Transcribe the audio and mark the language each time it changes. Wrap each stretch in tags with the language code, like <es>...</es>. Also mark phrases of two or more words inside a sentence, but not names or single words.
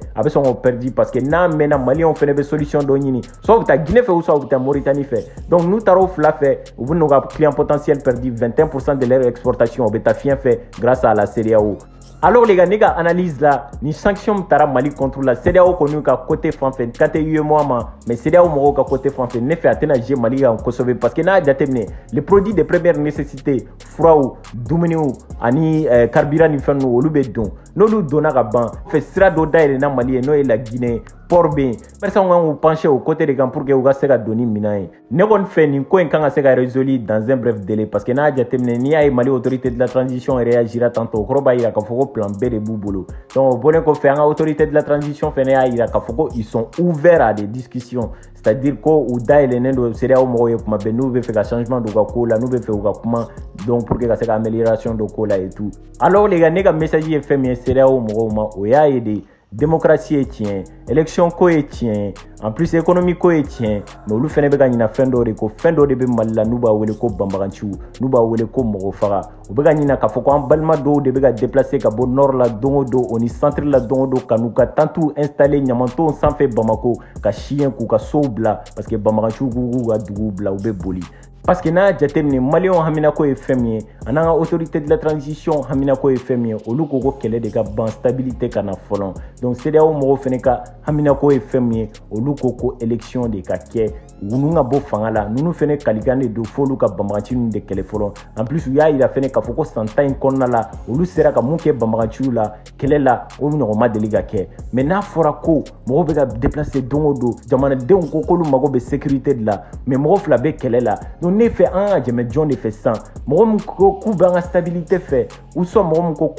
<bm>bɛ sɔn k'o</bm> <fr>perdu parce que</fr> <bm>n'a mɛnna maliyɛnw fɛnɛ bɛ solution dɔ ɲini soit u bɛ taa Guinée fɛ</bm> <fr>ou soit</fr> <bm>u bɛ taa Mauritanie fɛ donc n'u taara o fila fɛ u bɛ n'u ka</bm> <fr>client potentiel perdu 21% de leur exportation</fr> <bm>u bɛ taa fiɲɛ fɛ</bm> <fr>grâce à la CEDEAO. Alors les gars,</fr> <bm>ne ka analyse la ni sanction tara Mali</bm> <fr>contre la CEDEAO</fr> <bm>kɔni ka côté fan fɛ kan tɛ UEMOA ma mais CEDEAO mɔgɔw ka côté fan fɛ ne fɛ a tɛna jouer Mali kan kosɛbɛ</bm> <fr>parce que</fr> <bm>n'a jateminɛ</bm> <fr>les produits de première nécessité</fr> <bm>furaw dumuniw ani carburant ni fɛn ninnu olu bɛ don n'olu donna ka ban fɛ sira dɔ dayɛlɛnna Mali ye n'o ye la Guinée port bɛ yen personne kan k'u</bm> <fr>pencher au côté de</fr> <bm>kan</bm> <fr>pour que</fr> <bm>u ka se ka don ni minɛn ye ne kɔni fɛ nin ko in kan ka se ka</bm> <fr>résoudre dans un bref délai parce que</fr> <bm>n'a jateminɛ n'i y'a ye Mali</bm> <fr>autorité de la transition réagira tantôt</fr> <bm>o kɔrɔ b'a jira k'a fɔ ko</bm> <fr>plan B</fr> <bm>de b'u bolo donc o bɔlen kɔfɛ an ka</bm> <fr>autorité de la transition</fr> <bm>fɛnɛ y'a jira k'a fɔ ko</bm> <fr>ils sont ouverts à des discussions c'est-à-dire</fr> <bm>ko u dayɛlɛnnen don CEDEAO mɔgɔw ye kuma bɛɛ n'u bɛ fɛ ka changement don u ka ko la n'u bɛ fɛ u ka kuma</bm> <fr>donc pour que</fr> <bm>ka se ka amélioration don ko la</bm> <fr>et tout alors les gars</fr> <bm>ne ka message ye fɛn min ye CEDEAO mɔgɔw ma o y'a ye de démocratie ye tiɲɛ élection ko ye tiɲɛ</bm> <fr>en plus économie</fr> <bm>ko ye tiɲɛ mais olu fɛnɛ bɛ ka ɲina fɛn dɔ de ko fɛn dɔ de bɛ Mali la n'u b'a wele ko banbaganciw n'u b'a wele ko mɔgɔ faga u bɛ ka ɲina k'a fɔ ko an balima dɔw de bɛ ka déplacer ka bɔ nord la don o don o ni centre la don o don ka n'u ka tantiw installer ɲamantonw sanfɛ Bamako ka siyɛn k'u ka sow bila</bm> <fr>parce que</fr> <bm>banbaganciw k'u ka duguw bila u bɛ boli</bm> <fr>parce que</fr> <bm>n'a jateminɛ maliyɛnw haminako ye fɛn min ye a n'an ka</bm> <fr>autorité de la transition</fr> <bm>haminako ye fɛn min ye olu ko ko kɛlɛ de ka ban stabilité ka na fɔlɔ donc CEDEAO mɔgɔw fɛnɛ ka haminako ye fɛn min ye olu ko élection de ka kɛ ninnu ka bɔ fanga la ninnu fɛnɛ kalikan de don f'olu ka banbaganciw ninnu de kɛlɛ fɔlɔ</bm> <fr>en plus</fr> <bm>u y'a jira fɛnɛ k'a fɔ ko san 10 in kɔnɔna la olu sera ka mun kɛ banbaganciw la kɛlɛ la o ɲɔgɔn ma deli ka kɛ mais n'a fɔra ko mɔgɔw bɛ ka déplacer don o don jamanadenw ko k'olu mago bɛ sécurité</bm> <fr>de la mais</fr> <bm>mɔgɔ fila bɛ kɛlɛ la donc ne fɛ an ka jɛmɛ jɔn de fɛ sisan mɔgɔ min ko k'u bɛ an ka stabilité fɛ</bm> <fr>ou soit</fr> <bm>mɔgɔ min ko</bm>